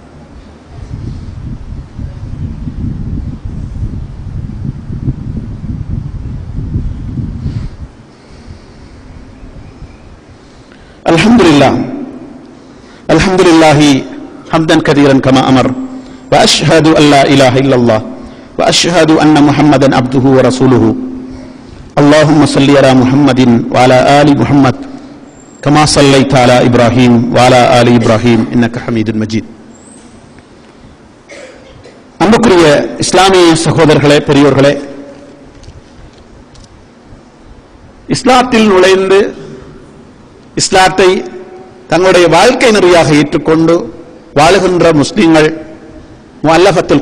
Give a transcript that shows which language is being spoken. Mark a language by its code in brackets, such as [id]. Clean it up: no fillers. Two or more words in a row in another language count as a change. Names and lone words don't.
[ar] الحمد لله حمدا كثيرا كما أمر وأشهد أن لا إله إلا الله وأشهد أن محمدا عبده ورسوله اللهم صل على محمد وعلى آل محمد كما صليت على إبراهيم وعلى آل إبراهيم إنك حميد مجيد. [ta] அன்புக்குரிய இஸ்லாமிய சகோதரர்களே, பெரியோர்களே, இஸ்லாத்தில் நுழைந்து இஸ்லாத்தை தங்களுடைய வாழ்க்கை நெறியாக ஏற்றுக்கொண்டு வாழுகின்ற முஸ்லிம்கள், முஅல்லஃபத்துல்